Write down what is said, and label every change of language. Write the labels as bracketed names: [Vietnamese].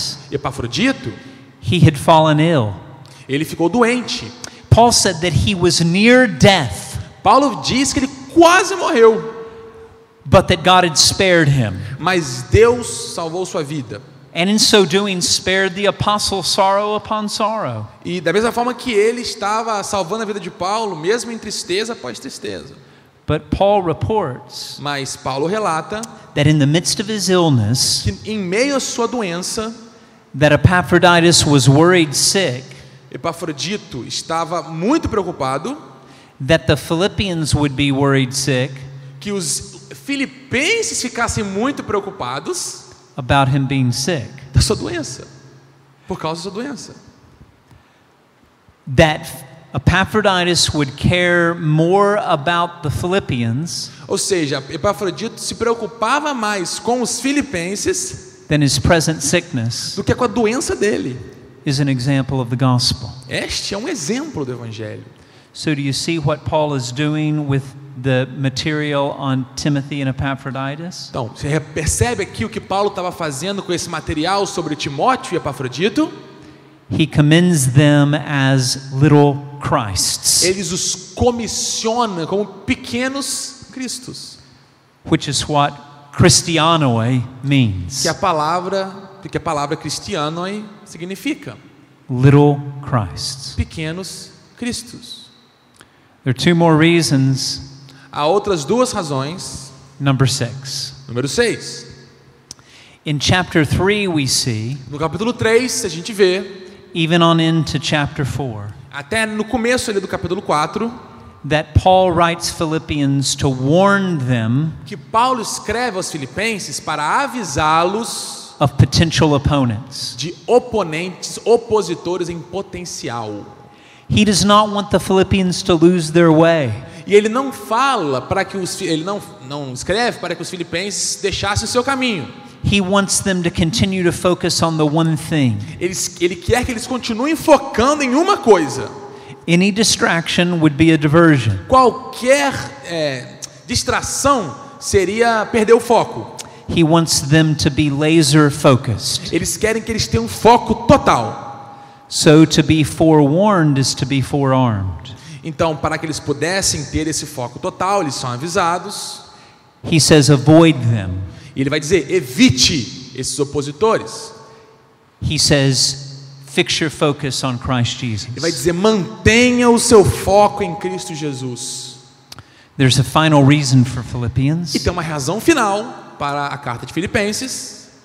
[English] Epafrodito, he had fallen ill. [Portuguese] Ele ficou doente. [English] Paul said that he was near death. [Portuguese] Paulo diz que ele quase morreu. [English] But that God had spared him. [Portuguese] Mas Deus salvou sua vida. [English] And in so doing spared the apostle sorrow upon sorrow. [Portuguese] E da mesma forma que ele estava salvando a vida de Paulo, mesmo em tristeza após tristeza. [English] But Paul reports, [Portuguese] mas Paulo relata, [English] that in the midst of his illness, [Portuguese] que em meio à sua doença, [English] that Epaphroditus was worried sick, [Portuguese] Epafrodito estava muito preocupado, [English] that the Philippians would be worried sick, [Portuguese] que os filipenses ficassem muito preocupados [English] about him being sick, [Portuguese] da sua doença, por causa da sua doença. [English] That Epaphroditus would care more about the Philippians, [Portuguese] ou seja, Epafrodito se preocupava mais com os filipenses [English] than his present sickness, [Portuguese] do que com a doença dele. [English] Is an example of the gospel. [Portuguese] Este é um exemplo do evangelho. [English] So do you see what Paul is doing with the material on Timothy and Epaphroditus? [Portuguese] Então, você percebe aqui o que Paulo estava fazendo com esse material sobre Timóteo e Epafrodito? [English] He commends them as little Christs, [Portuguese] Eles os comissiona como pequenos cristos, [English] which is what Christianoi means. [Portuguese] que a palavra cristianoi significa [English] Little Christs. [Portuguese] pequenos cristos. [English] There are two more reasons. [Portuguese] Há outras duas razões. [English] Number 6. [Portuguese] Número 6. [English] In chapter 3 we see, [Portuguese] No capítulo 3, a gente vê, [English] even on into chapter 4, [Portuguese] até no começo ali do capítulo 4, [English] that Paul writes Philippians to warn them [Portuguese] que Paulo escreve aos filipenses para avisá-los [English] of potential opponents. [Portuguese] de oponentes, opositores em potencial. [English] He does not want the Philippians to lose their way. [Portuguese] E ele não fala para que ele não escreve para que os filipenses deixassem o seu caminho. [English] He wants them to continue to focus on the one thing. [Portuguese] Ele quer que eles continuem focando em uma coisa. [English] Any distraction would be a diversion. [Portuguese] Qualquer distração seria perder o foco. [English] He wants them to be laser focused. [Portuguese] Eles querem que eles tenham foco total. [English] So to be forewarned is to be forearmed. [Portuguese] Então, para que eles pudessem ter esse foco total, eles são avisados. [English] He says avoid them. [Portuguese] E ele vai dizer, evite esses opositores. [English] He says fix your focus on Christ Jesus. [Portuguese] Ele vai dizer, mantenha o seu foco em Cristo Jesus. [English] There's a final reason for Philippians, [Portuguese] E tem uma razão final para a carta de Filipenses,